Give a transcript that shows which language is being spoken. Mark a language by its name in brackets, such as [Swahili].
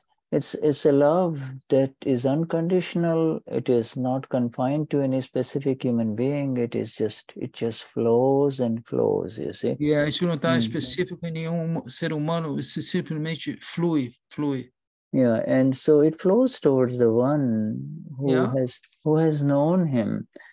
[English] It's a love that is unconditional. It is not confined to any specific human being. It just flows and flows, you see. [Portuguese] Isso não está específico em nenhum ser humano, isso simplesmente flui. [English] Yeah, and so it flows towards the one who has known him.